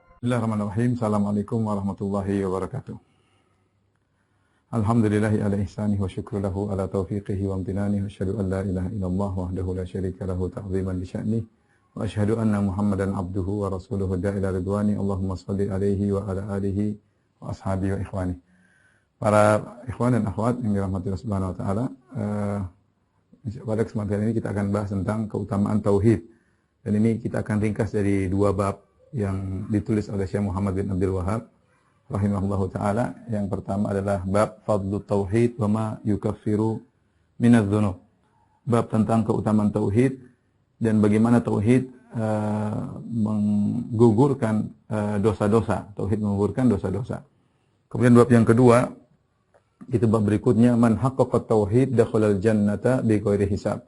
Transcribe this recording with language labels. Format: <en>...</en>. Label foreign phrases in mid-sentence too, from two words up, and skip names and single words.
<ar>بسم الله الرحمن الرحيم. السلام عليكم ورحمة الله وبركاته. الحمد لله على إحسانه والشكر له على توفيقه وامتنانه وأشهد أن لا إله إلا الله وحده لا شريك له تعظيما لشأنه وأشهد أن محمدا عبده ورسوله الداعي إلى رضوانه. اللهم صل عليه وعلى آله وأصحابه وإخوانه.</ar> <id>Para ikhwan dan akhwat yang dirahmati Allah</id> <ar>سبحانه وتعالى,</ar> <id>pada kesempatan ini kita akan bahas tentang keutamaan tauhid. Dan ini kita akan ringkas dari dua bab yang ditulis oleh Syekh Muhammad bin Abdul Wahhab</id> <ar>رحمه الله تعالى.</ar> <id>Yang pertama adalah bab</id> <ar>فضل التوحيد وما يكفر من الذنوب.</ar> <id>Bab tentang keutamaan tauhid dan bagaimana tauhid menggugurkan dosa-dosa. Tauhid menggugurkan dosa-dosa. Kemudian bab yang kedua, itu bab berikutnya,</id> <ar>من حقق التوحيد دخل الجنة بغير حساب.</ar>